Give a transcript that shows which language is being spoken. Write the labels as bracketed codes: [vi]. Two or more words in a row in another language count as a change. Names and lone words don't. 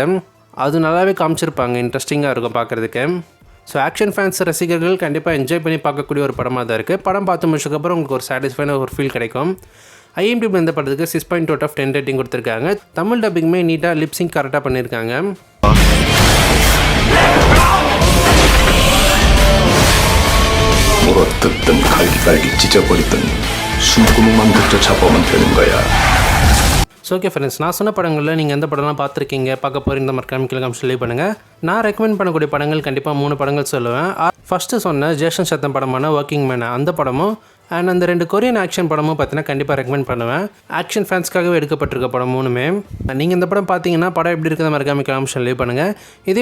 [ta] அது நல்லாவே காமிச்சிருப்பாங்க, இன்ட்ரெஸ்டிங்காக இருக்கும் பார்க்குறதுக்கு. [en] so action fans [ta] ரசிகர்கள் கண்டிப்பாக என்ஜாய் பண்ணி பார்க்கக்கூடிய ஒரு படமாக தான் இருக்குது. படம் பார்த்து முடிச்சதுக்கப்புறம் உங்களுக்கு ஒரு சாட்டிஸ்ஃபைனாக ஒரு ஃபீல் கிடைக்கும். IMDb இந்த படத்துக்கு 6.2 ரேட்டிங் கொடுத்துருக்காங்க. தமிழ் டப்பிங்குமே [en] neat lip sync correct [ta] பண்ணியிருக்காங்க. [ko] 물어뜯든 갈기갈기 찢어버리든 숨구멍만 그저 잡으면 되는 거야. [en] so okay friends, [ta] நான் சொன்ன படங்களில் நீங்கள் எந்த படம்லாம் பார்த்துருக்கீங்க, பார்க்க போகிற இந்த மாதிரி கீழே சொல்லி பண்ணுங்கள். நான் ரெக்கமெண்ட் பண்ணக்கூடிய படங்கள் கண்டிப்பாக 3 படங்கள் சொல்லுவேன். ஃபஸ்ட்டு சொன்ன ஜேசன் ஸ்டேத்தம் படமான ஒர்க்கிங் மேன் அந்த படமும் அண்ட் அந்த 2 [en] Korean action [ta] படமும் பார்த்தீங்கன்னா கண்டிப்பாக ரெக்கமெண்ட் பண்ணுவேன். [en] action fans [ta] எடுக்கப்பட்டிருக்க படம் 3மே. நீங்கள் இந்த படம் பார்த்தீங்கன்னா படம் எப்படி இருக்கிற மாதிரி [en] comment leave [ta] பண்ணுங்கள்.